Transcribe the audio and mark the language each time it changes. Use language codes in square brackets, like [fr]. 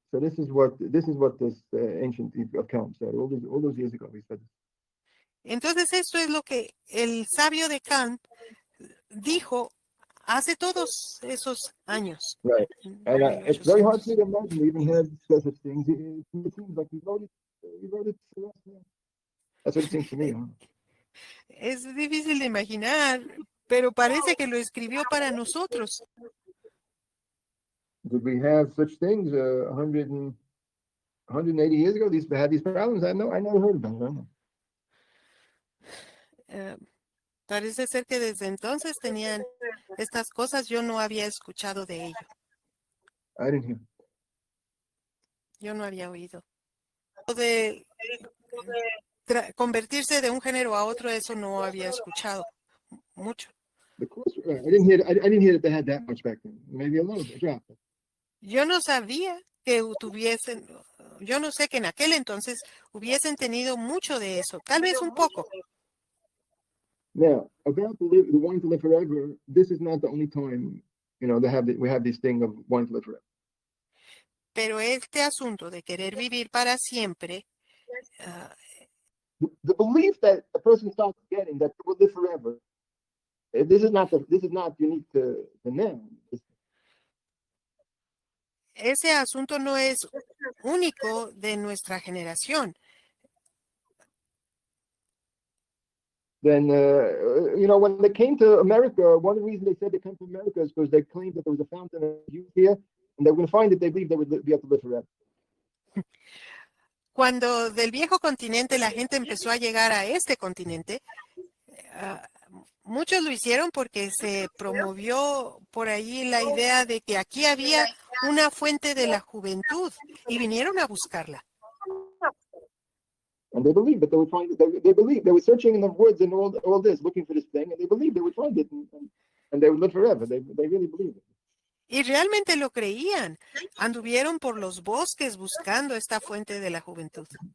[en] So this is what this ancient account said all those years ago. He said this. [es] Entonces esto es lo que el sabio de Kant dijo hace todos esos años. [en] Right. And it's very hard to imagine we even had such things. It seems like he wrote it to us. That's what it seems to me. Huh? [es] Es difícil de imaginar, pero parece que lo escribió para nosotros. [en] Did we have such things 180 years ago? Had these problems? I never heard about them. [es] Parece ser que desde entonces tenían estas cosas. Yo no había escuchado de ello. [en] I didn't hear. [es] Yo no había oído. De convertirse de un género a otro, eso no había escuchado mucho. [en] I didn't hear that they had that much back then. Maybe a little bit. Yeah. [es] Yo no sabía que tuviesen, yo no sé que en aquel entonces hubiesen tenido mucho de eso, tal vez un poco. [en] Now, about the wanting to live forever, this is not the only time, we have this thing of wanting to live forever. [es] Pero este asunto de querer vivir para siempre, [en] the belief that a person starts getting that they will live forever, this is not unique to them. [es] Ese asunto no es único de nuestra generación. [en] Then, when they came to America, one of the reasons they said they came to America is because they claimed that there was a fountain of youth here, and they were going to find it. They believed they would be able to live forever. [es] Cuando del viejo continente la gente empezó a llegar a este continente, muchos lo hicieron porque se promovió por allí la idea de que aquí había una fuente de la juventud y vinieron a buscarla. [en] And they believed that they would find it. They believed they were searching in the woods and all this, looking for this thing, and they believed they would find it, and they would live forever. They really believed it. [es] Y realmente lo creían. Anduvieron por los bosques buscando esta fuente de la juventud.